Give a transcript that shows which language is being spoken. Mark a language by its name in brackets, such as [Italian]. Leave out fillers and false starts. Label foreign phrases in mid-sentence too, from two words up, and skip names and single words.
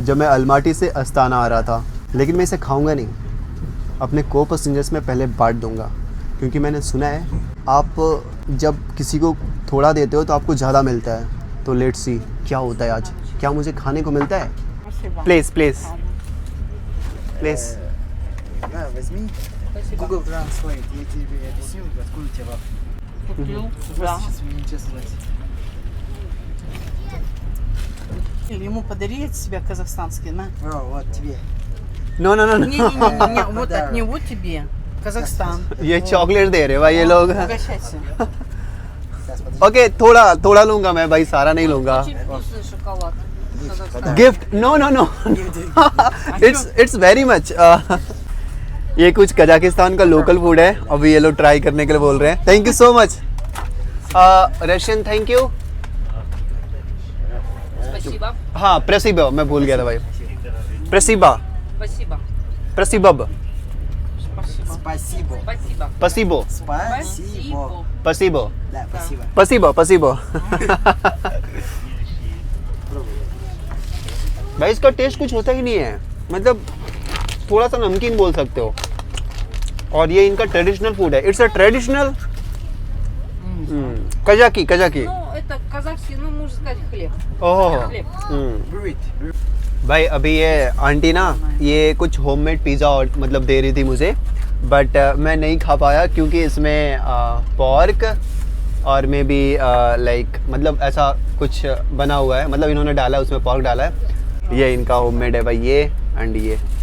[Hindi] जब मैं अलमाटी से अस्ताना आ रहा था। लेकिन मैं इसे खाऊंगा नहीं, अपने को पैसेंजर्स में पहले बांट दूंगा, क्योंकि मैंने सुना है आप जब किसी को थोड़ा देते हो तो आपको ज़्यादा मिलता है। तो [English] let's see [Hindi] क्या होता है आज, क्या मुझे खाने को मिलता है? [English] Please please please. [Russian] Спасибо. Google Translate. Я тебе объясню, откуда у тебя вафли. Купил? Просто Да. сейчас мне нечего сказать. Или ему подари от себя казахстанский, на. О, вот тебе. [English] No no no [Russian] Не-не-не, вот Да. от него тебе. Казахстан. [Hindi] ये चॉकलेट दे रहे भाई ये लोग [Russian] Сейчас, Угощайся. подожди. [Hindi] ओके थोड़ा थोड़ा लूंगा मैं भाई सारा नहीं लूंगा [Russian] Очень вкусный шоколад. Казахстан. [English] gift no no no it's very much [Hindi] ये कुछ कजाकिस्तान का [English] local food [Hindi] है अभी ये लोग ट्राई करने के लिए बोल रहे हैं [English] thank you so much Russian thank you [Russian] Спасибо. [Hindi] हाँ प्रेसिबो मैं भूल गया था भाई प्रेसिबा [Russian] Спасибо. प्रेसिबब Спасибо. Спасибо. पसीबो Спасибо. पसीबो Да, спасибо. спасибо спасибо [Hindi] भाई इसका टेस्ट कुछ होता ही नहीं है मतलब थोड़ा सा नमकीन बोल सकते हो और ये इनका [English] traditional food [Hindi] है [English] it's a traditional Kazakhi Kazakhi [Russian] Ну, это казахский, ну, можно сказать, хлеб. [Hindi] ओह [Russian] Хлеб. [English] Bread. [Hindi] भाई अभी ये आंटी ना ये कुछ [English] homemade pizza [Hindi] और मतलब दे रही थी मुझे बट मैं नहीं खा पाया क्योंकि इसमें पॉर्क और [English] maybe like [Hindi] मतलब ऐसा कुछ बना हुआ है मतलब इन्होंने डाला है उसमें पॉर्क डाला है ये इनका होममेड है भाई ये एंड ये